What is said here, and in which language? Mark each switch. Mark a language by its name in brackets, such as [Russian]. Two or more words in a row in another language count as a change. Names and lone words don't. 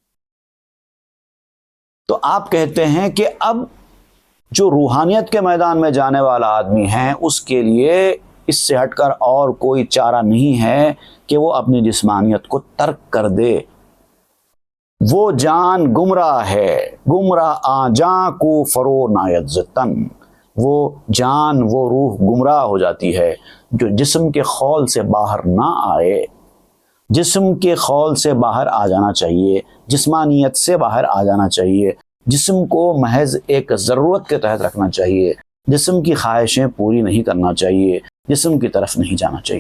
[Urdu] تو آپ کہتے ہیں کہ اب جو روحانیت کے میدان میں جانے والا آدمی ہے، اس کے لیے اس سے ہٹ کر اور کوئی چارہ نہیں ہے کہ وہ اپنی جسمانیت کو ترک کر دے۔ وہ جان گمراہ ہے، [Persian] گمراہ آ جاں کو فرو نایت زتن۔ [Urdu] وہ جان، وہ روح گمراہ ہو جاتی ہے جو جسم کے خول سے باہر نہ آئے۔ جسم کے خول سے باہر آ جانا چاہیے، جسمانیت سے باہر آ جانا چاہیے، جسم کو محض ایک ضرورت کے تحت رکھنا چاہیے، جسم کی خواہشیں پوری نہیں کرنا چاہیے، جسم کی طرف نہیں جانا چاہیے۔